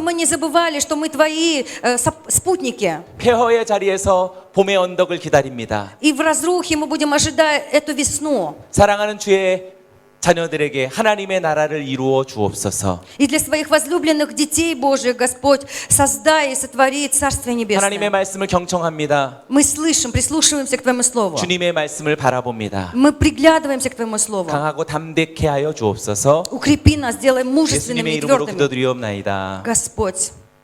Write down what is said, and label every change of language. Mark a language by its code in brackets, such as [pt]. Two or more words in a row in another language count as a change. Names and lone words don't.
[ru] мы не забывали, что мы Твои спутники. [ko] 폐허의 자리에서 봄의 언덕을 기다립니다. [ru] И в разрухе мы будем ожидать эту весну. [ko] 사랑하는 주의 자녀들에게 하나님의 나라를 이루어 주옵소서. [ru] И для своих возлюбленных детей Божьих, Господь, создай и сотвори Царствие [ko] 하나님의 [ru] Небесное. [ko] 말씀을 경청합니다. [ru] Мы слышим, прислушиваемся к Твоему Слову. [ko] 주님의 말씀을 바라봅니다. [ru] Мы приглядываемся к Твоему Слову. [ko] 강하고 담대케 하여 주옵소서. [ru] Укрепи нас, сделай мужественными [ko] 예수님의 [ru] и [ko] 이름으로 [ru] твердыми. [ko] 기도드리옵나이다. [ru] Господь,